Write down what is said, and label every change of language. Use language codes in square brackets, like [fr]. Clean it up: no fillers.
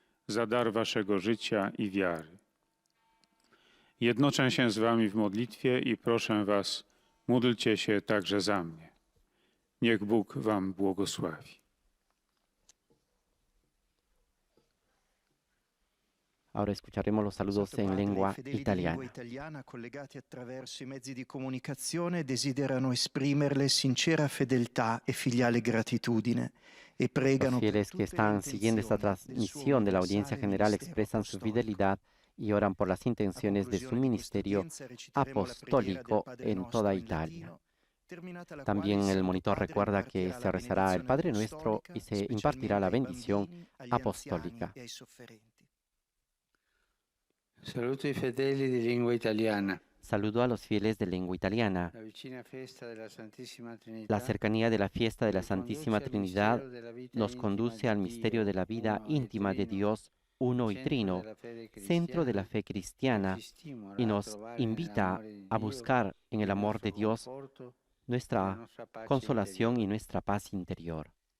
[pl] Za dar waszego życia i wiary. Jednoczę się z wami w modlitwie i proszę was, módlcie się także za mnie. Niech Bóg wam błogosławi. [es] Ahora escucharemos los saludos en lengua italiana. [it] Collegati attraverso i mezzi di comunicazione desiderano esprimerle sincera fedeltà e filiale gratitudine e pregano. [es] Los fieles que están siguiendo esta transmisión de la audiencia general expresan su fidelidad y oran por las intenciones de su ministerio apostólico en toda Italia. También el monitor recuerda que se rezará el Padre Nuestro y se impartirá la bendición apostólica. [it] Saluto ai fedeli di lingua italiana. [es] Saludo a los fieles de lengua italiana. [it] La vicina festa della Santissima Trinità. [es] La cercanía de la fiesta de la Santísima Trinidad nos conduce al misterio de la vida íntima de Dios uno y trino, centro de la fe cristiana, y nos invita a buscar en el amor de Dios nuestra consolación y nuestra paz interior.